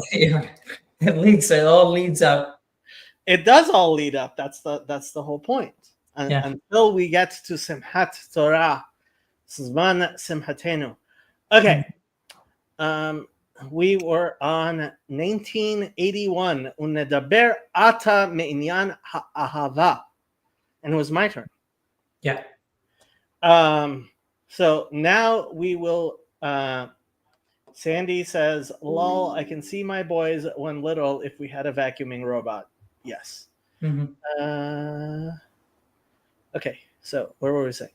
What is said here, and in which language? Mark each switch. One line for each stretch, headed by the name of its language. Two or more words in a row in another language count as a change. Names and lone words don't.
English: It all leads up. It does all lead up. That's the whole point. Until we get to Simchat Torah,
Hebrew: זמן שמחתנו.
English: Okay. We were on 1981.
Hebrew: ונדבר עתה מענין האהבה.
English: And it was my turn. Yeah. So now we will. Sandy says, "Lol, I can see my boys when little. If we had a vacuuming robot, yes." Okay, so where were we saying?